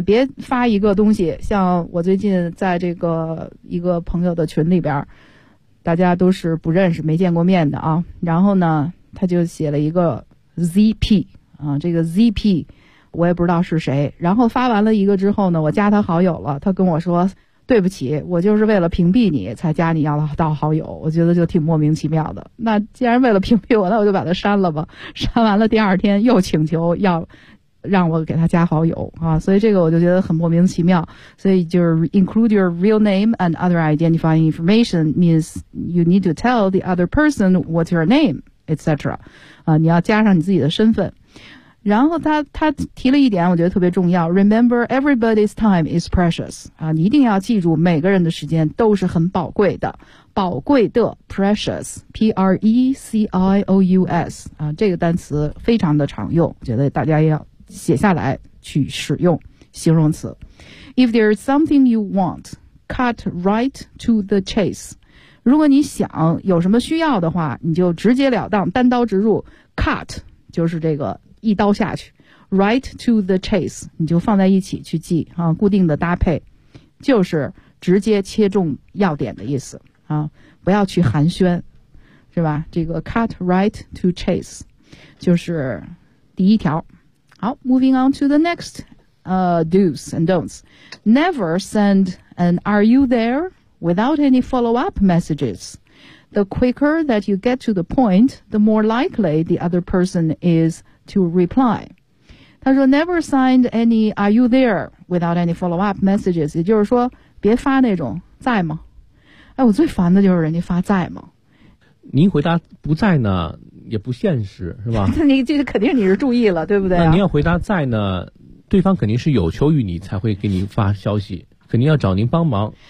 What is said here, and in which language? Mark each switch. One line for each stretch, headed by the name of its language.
Chinese: 别发一个东西，像我最近在这个一个朋友的群里边，大家都是不认识没见过面的啊，然后呢他就写了一个 ZP 啊，这个 ZP 我也不知道是谁，然后发完了一个之后呢，我加他好友了，他跟我说对不起，我就是为了屏蔽你才加你要到好友，我觉得就挺莫名其妙的。那既然为了屏蔽我，那我就把他删了吧。删完了第二天又请求要让我给他加好友啊，所以这个我就觉得很莫名其妙。所以就是
English: include your real name and other identifying information means you need to tell the other person what's your name, etc.
Chinese: 啊，你要加上你自己的身份。然后他提了一点，我觉得特别重要。
English: Remember, everybody's time is precious.
Chinese: 啊，你一定要记住，每个人的时间都是很宝贵的，宝贵的 precious, P-R-E-C-I-O-U-S. 啊，这个单词非常的常用，觉得大家要写下来去使用形容词。
English: If there is something you want, cut right to the chase.
Chinese: 如果你想有什么需要的话，你就直截了当，单刀直入， cut 就是这个一刀下去，
English: right to the chase
Chinese: 你就放在一起去记啊，固定的搭配就是直接切中要点的意思啊，不要去寒暄，是吧？这个
English: cut right to chase
Chinese: 就是第一条。
English: 好， moving on to the next do's and don'ts. Never send an are you there without any follow-up messages. The quicker that you get to the point, the more likely the other person is to reply.
Chinese: 他说
English: never send any are you there without any follow-up messages.
Chinese: 也就是说别发那种在吗，哎，我最烦的就是人家发在吗。您回答不在呢也不现实，是吧？你这肯定你是注意了，对不对？那您要回答在呢，对方肯定是有求于你才会给您发消息，肯定要找您帮忙。